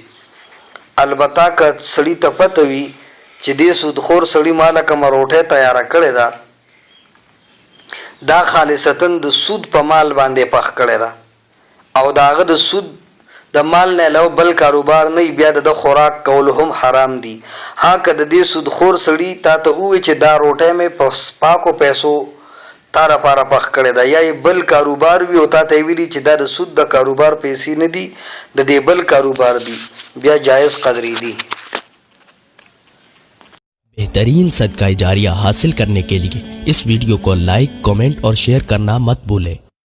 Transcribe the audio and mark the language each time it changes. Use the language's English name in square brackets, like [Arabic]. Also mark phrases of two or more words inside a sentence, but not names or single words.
[Pashto] البته که سړي ته پته وي چې دې سودخور سړي ماله کومه روټۍ تیاره کړې ده دا خالصتاً د سود په مال باندې پخ کړې ده او د هغه د سود د مال نه علاوه بل کاروبار نه بیا د خوراک کول هم حرام دي. ها که د دې سودخور سړي تا ته ووایي چې دا روټۍ مې په پاکو پیسو تا لپاره پخ کړې ده یا بل کاروبار وي او تا ته یې ویلي چې دا د سود د کاروبار پیسې نه دي د دې بل کاروبار دي بیا جایز قدرې دي. [Urdu] بہترین صدقہ جاریہ حاصل کرنے کے لیے اس ویڈیو کو [English] like, comment [Urdu] اور شیئر کرنا مت بھولیں.